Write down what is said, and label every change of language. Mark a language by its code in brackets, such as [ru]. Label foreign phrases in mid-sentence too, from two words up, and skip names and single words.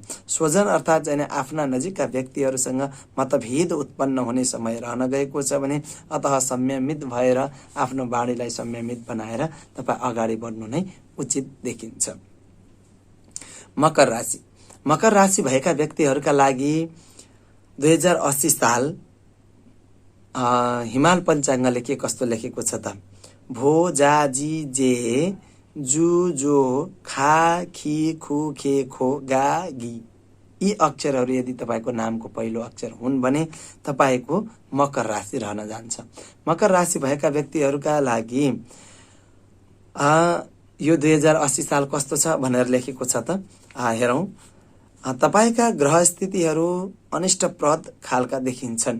[ne] स्वजन अर्थात् चाहिँ आफ्ना नजिकका व्यक्तिहरूसँग मतभेद उत्पन्न हुने समय रहन गएको छ भने अतः संयमित भएर आफ्नो बाणीलाई संयमित बनाएर तपाईँ अगाडि बढ्नु नै उचित देखिन्छ। मकर राशि। मकर राशि भएका व्यक्तिहरूका लागि 2080 साल हिमाल पञ्चाङ्गले के कस्तो लेखेको छ त? भो जा जी जे जु जो खा खी खु खे खो गा गी। यी अक्षरहरू यदि तपाईँको नामको पहिलो अक्षर हुन् भने तपाईँको मकर राशि रहन जान्छ। मकर राशि भएका व्यक्तिहरूका लागि यो 2080 साल कस्तो छ भनेर लेखेको छ त हेरौं। तपाईका ग्रह स्थितिहरू अनिष्टप्रद खालका देखिन्छन्।